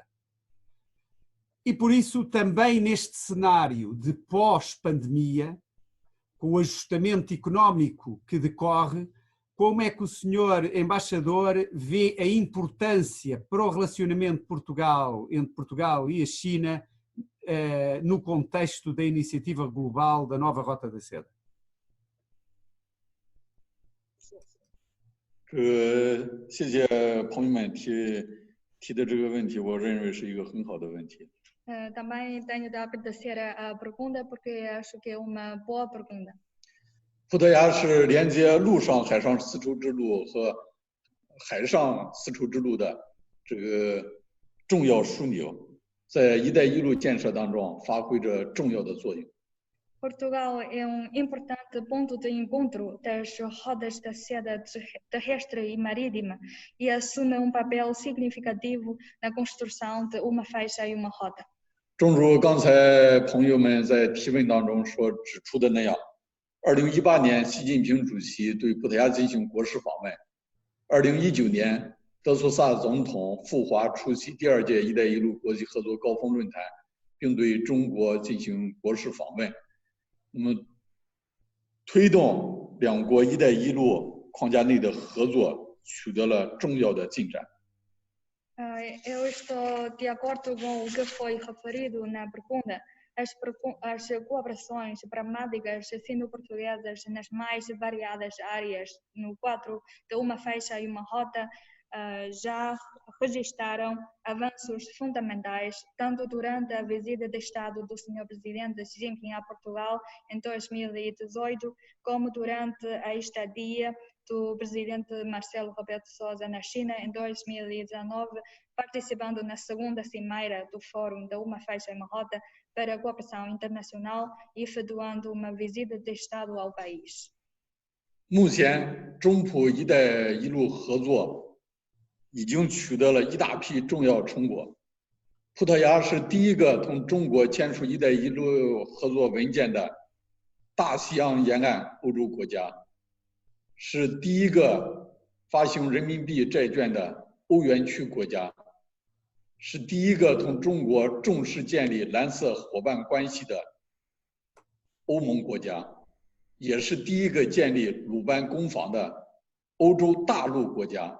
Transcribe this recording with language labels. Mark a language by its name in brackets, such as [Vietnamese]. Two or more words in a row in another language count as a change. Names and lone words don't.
[Portuguese] E por isso também neste cenário de pós-pandemia, com o ajustamento económico que decorre, como é que o Sr. Embaixador vê a importância para o relacionamento entre Portugal e a China no contexto da iniciativa global da nova Rota da Seda? [Chinese] 谢谢朋友们提的这个问题，我认为是一个很好的问题。 [Portuguese] Também tenho de agradecer a pergunta porque acho que é uma boa pergunta. [Chinese] 葡萄牙是连接陆上海上丝绸之路和海上丝绸之路的这个重要枢纽，在“一带一路”建设当中发挥着重要的作用。 [Portuguese] Portugal é importante ponto de encontro das rodas da seda terrestre e marítima e assume papel significativo na construção de uma faixa e uma rota. [Chinese] 正如刚才朋友们在提问当中所指出的那样，2018年习近平主席对葡萄牙进行国事访问，2019年德苏萨总统赴华出席第2届“一带一路”国际合作高峰论坛，并对中国进行国事访问。那么，推动两国“一带一路”框架内的合作取得了重要的进展。 [Portuguese] Eu estou de acordo com o que foi referido na pergunta. As cooperações pragmáticas sino-portuguesas nas mais variadas áreas, no quadro de uma faixa e uma rota, já registraram avanços fundamentais, tanto durante a visita de Estado do Sr. Presidente Xi Jinping a Portugal em 2018, como durante a estadia do Presidente Marcelo Rebelo de Sousa na China em 2019, participando na segunda cimeira do Fórum de uma Faixa e uma Rota para a Cooperação Internacional e efetuando uma visita de Estado ao país. [Chinese] 目前，中葡“一带一路”合作已经取得了一大批重要成果。葡萄牙是第一个同中国签署“一带一路”合作文件的大西洋沿岸欧洲国家，是第一个发行人民币债券的欧元区国家，是第一个同中国重视建立蓝色伙伴关系的欧盟国家，也是第一个建立鲁班工坊的欧洲大陆国家。